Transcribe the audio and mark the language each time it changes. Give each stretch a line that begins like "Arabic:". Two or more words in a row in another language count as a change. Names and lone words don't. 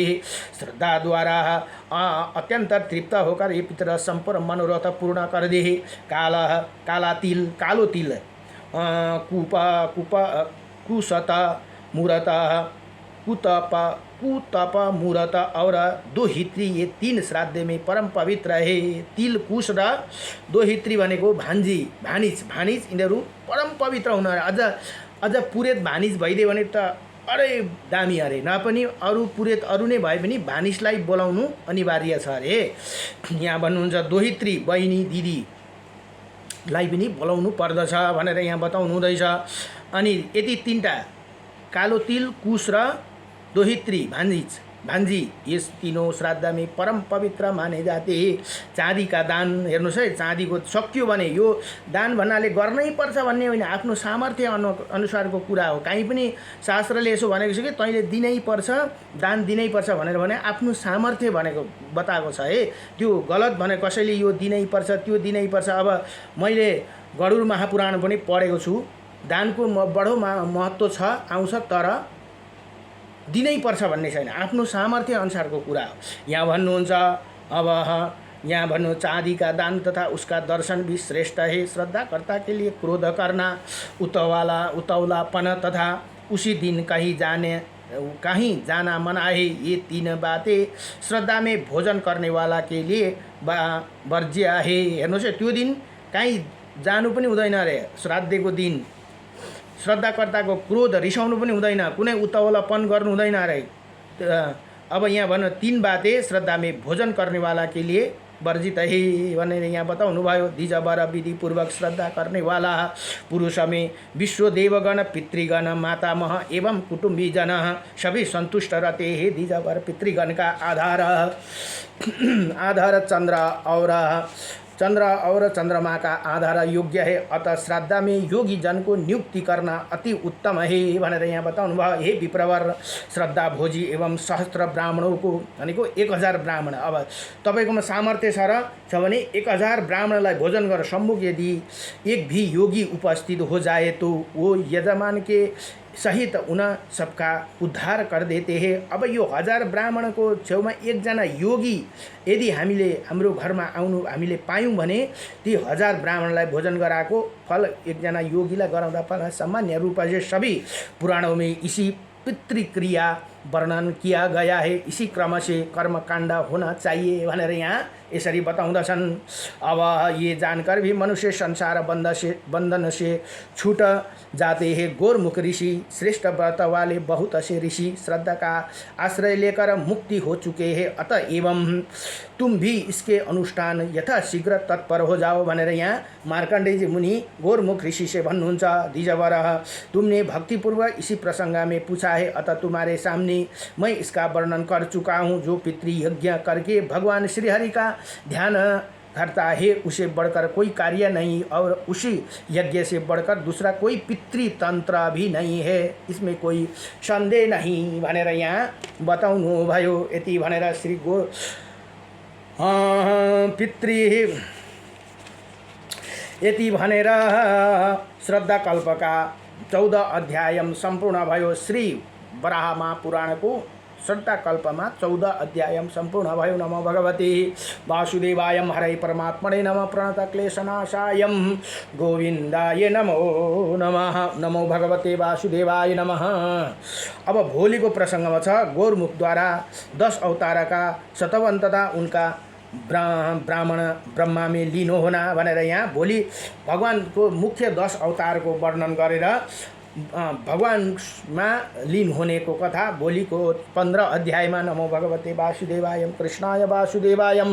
Hindi: श्रद्धा द्वारा अत्यंत तृप्त होकर ये पितर संपूर्ण मनोरथ पूर्ण कर दे। कालो तिल कुशत मूरत कुतप कुतप मुहूर्त और दोहित्री, ये 3 श्राद्ध में परम पवित्र है।
Nepali: तिल, कुश र दोहित्री भनेको भान्जी भानिज यिनीहरू परम पवित्र हुन, अझ पुरेत भानिज भइदियो भने त अरे दामी अरे। नपनि अरू पुरेत अरू नै भए पनि भानिजलाई बोलाउनु अनिवार्य छ अरे। यहाँ भन्नुहुन्छ दोहित्री बहिनी दिदीलाई पनि बोलाउनु पर्दछ भनेर यहाँ बताउनु हुँदैछ। अनि यति 3टा कालो तिल, कुश र दोहित्री भान्जी यस
Hindi: तीनों श्राद्ध में परम पवित्र माने जाते हैं। चाँदी का दान
Nepali: हेर्नुहोस् है, चाँदीको सक्यो भने यो दान भन्नाले गर्नै पर्छ भन्ने होइन, आफ्नो सामर्थ्य अनुसारको कुरा हो। कहीँ पनि शास्त्रले यसो भनेको छ कि तैँले दिनै पर्छ, दान दिनै पर्छ भनेर भने आफ्नो सामर्थ्य भनेको बताएको छ है। त्यो गलत भने कसैले यो दिनै पर्छ त्यो दिनै पर्छ। अब मैले गरुड महापुराण पनि पढेको छु, दानको बडो महत्त्व छ आउँछ, तर दिनै पर्छ भन्ने छैन, आफ्नो सामर्थ्य अनुसारको कुरा हो। यहाँ भन्नुहुन्छ अब यहाँ भन्नु
Hindi: चाँदी का दान तथा उसका दर्शन भी श्रेष्ठ है। श्रद्धाकर्ता के लिए क्रोध करना, उतौलापन तथा उसी दिन कहीं जाना मना है। ये 3 बातें श्रद्धा में भोजन करने वाला के लिए वर्ज्य है।
Nepali: हेर्नुहोस् है, त्यो दिन कहीँ जानु पनि हुँदैन अरे। श्राद्धको दिन श्रद्धाकर्ताको क्रोध रिसाउनु पनि हुँदैन, कुनै उतावलापन गर्नु हुँदैन अरे। अब यहाँ भन्नु
Hindi: 3 बातें श्रद्धा में भोजन करने वाला के लिए वर्जित है
Nepali: भनेर यहाँ बताउनु भयो।
Hindi: द्विजवर विधि पूर्वक श्रद्धा करने वाला पुरुष में विश्व देवगण, पितृगण, मातामह एवं कुटुंबीजन सभी संतुष्ट रहते हैं। द्विजवर पितृगण का आधार चंद्र और चंद्रमा का आधार योग्य है, अतः श्राद्ध में योगी जन को नियुक्ति करना अति उत्तम है
Nepali: भनेर यहाँ बताउनु भयो।
Hindi: हे विप्रवर, श्रद्धा भोजी एवं सहस्त्र ब्राह्मणों को भनेको 1000 ब्राह्मण।
Nepali: अब तपाईकोमा सामर्थ्य छ भने 1000 ब्राह्मणलाई भोजन गरेर सम्मुख
Hindi: यदि एक भी योगी उपस्थित हो जाए तो वो यजमान के सहित उन सबका उद्धार कर देते हैं।
Nepali: अब यो 1000 ब्राह्मणको छेउमा एकजना योगी यदि हाम्रो घरमा आउनु हामीले पायौँ भने ती 1000 ब्राह्मणलाई भोजन गराएको फल एकजना योगीलाई गराउँदा फल
Hindi: सामान्य रूप से सभी पुराणों में इसी पितृक्रिया वर्णन किया गया है। इसी क्रम से कर्मकांड होना चाहिए
Nepali: भनेर यहाँ यसरी बताउँदछन्।
Hindi: अब ये जानकर भी मनुष्य संसार बंधन से छूट जाते हैं। गोरमुख ऋषि श्रेष्ठ व्रत वाले बहुत से ऋषि श्रद्धा का आश्रय लेकर मुक्ति हो चुके हैं, अतः एवं तुम भी इसके अनुष्ठान यथा शीघ्र तत्पर हो जाओ
Nepali: भनेर यहाँ
Hindi: मार्कंडेय मुनि गोरमुख ऋषि से भन्नुहुन्छ। द्विजवर, तुमने भक्तिपूर्वक इसी प्रसंग में पूछा है, अतः तुम्हारे सामने मैं इसका वर्णन कर चुका हूँ। जो पितृयज्ञ करके भगवान श्री हरि का ध्यान करता है उसे बढ़कर कोई कार्य नहीं, और उसी यज्ञ से बढ़कर दूसरा कोई पितृतंत्र भी नहीं है, इसमें कोई संदेह नहीं
Nepali: भनेर यहाँ बताउनु भयो। यति भनेर श्री यति भनेर श्रद्धा कल्पका 14 अध्याय सम्पूर्ण भयो। श्री वराह महापुराणको श्रद्धा कल्पमा 14 अध्याय सम्पूर्ण भयो।
Sanskrit: नमो भगवते वासुदेवाय हरे परमात्मने नमः। प्रणत क्लेशनाशाय गोविन्दाय नमो नमः। नमो भगवते वासुदेवाय नमः।
Nepali: अब भोलिको प्रसङ्गमा छ गोरमुखद्वारा 10 अवतारका सतवन
Hindi: तथा उनका ब्राह्मण ब्रह्मा में लीन होना
Nepali: भनेर यहाँ भोलि भगवानको मुख्य 10 अवतारको वर्णन गरेर भगवानमा लीन
Hindi: होने को
Nepali: कथा भोलिको 15 अध्यायमा।
Sanskrit: नमो भगवते वासुदेवाय कृष्णाय वासुदेवाय।